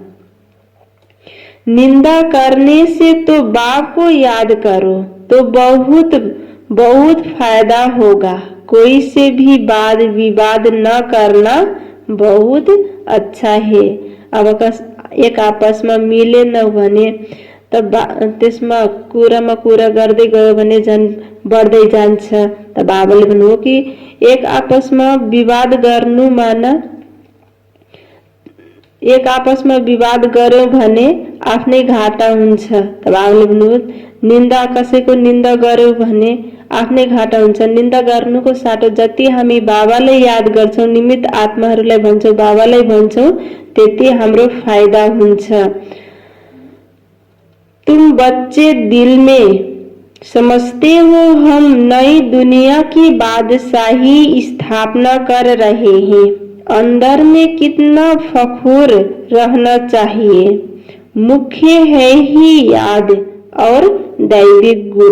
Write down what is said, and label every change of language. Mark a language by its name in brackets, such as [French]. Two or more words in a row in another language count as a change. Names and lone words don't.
[Hindi] निंदा करने से तो बाप को याद करो तो बहुत फायदा होगा। कोई से भी वाद विवाद न करना बहुत अच्छा है। [Nepali] अब एक आपसमा मिले न भने त त्यसमा कुरा गर्दै गयो भने झन् बढ्दै जान्छ। त बाबाले भन्नुभयो कि एक आपसमा विवाद गर्नु माना, एक आपसमा विवाद गर्यो भने आफ्नै घाटा हुन्छ। त बाबाले भन्नुभयो निन्दा कसैको निन्दा गर्यो भने आफ्नै घाटा हुन्छ। निन्दा गर्नुको साटो जति हामी बाबालाई याद गर्छौं, निमित्त आत्माहरूलाई भन्छौं, बाबालाई भन्छौं, त्यति हाम्रो फाइदा हुन्छ। [Hindi] तुम बच्चे दिल में समझते हो हम नई दुनिया की बादशाही स्थापना कर रहे हैं। अंदर में कितना फखुर रहना चाहिए। मुख्य है ही याद और दैविक गुण।